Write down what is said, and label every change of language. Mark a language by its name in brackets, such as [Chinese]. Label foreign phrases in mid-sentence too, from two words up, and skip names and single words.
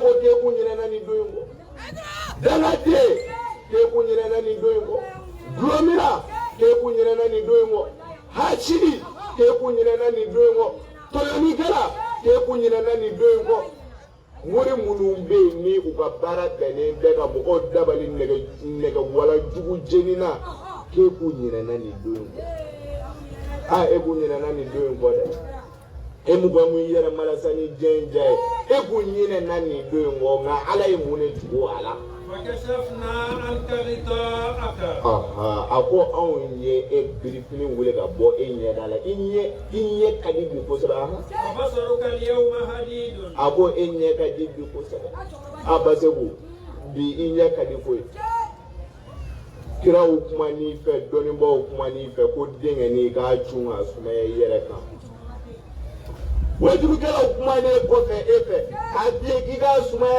[Bambara] ko k'e kun ɲinɛna nin don in kɔ dangaden k'e kun ɲinɛna nin don in kɔ gulɔmina k'e kun ɲinɛna nin don in kɔ hasidi k'e kun ɲinɛna nin don in kɔ tɔɲɔnikɛla k'e kun ɲinɛna nin don in kɔ mori minnu bɛ yen ni u ka baara bɛnnen bɛ ka mɔgɔw dabali nɛgɛ walajugu jeni na k'e kun ɲinɛna nin don in kɔ e kun ɲinɛna nin don in kɔ dɛ e mu ka mun yɛrɛ malasa ni jɛn ja ye e kun ɲinɛna nin don in kɔ nka ala ye mun de tugu a la [Arabic] وكشفنا عنك غطاءك [Bambara] a ko anw ye e birifini wele ka bɔ e ɲɛda la i ɲɛ ka di bi kosɛbɛ [Arabic] وبصرك اليوم حديد [Bambara] a ko e ɲɛ ka di bi kosɛbɛ baseku bi i ɲɛ ka di koyi kiraw kuma n'i fɛ dɔnnibaaw kuma n'i fɛ ko denkɛni k'a cun a sumaya i yɛrɛ kan wajurukɛlaw kumanen kɔfɛ e fɛ k'a f'i ye k'i k'a sumaya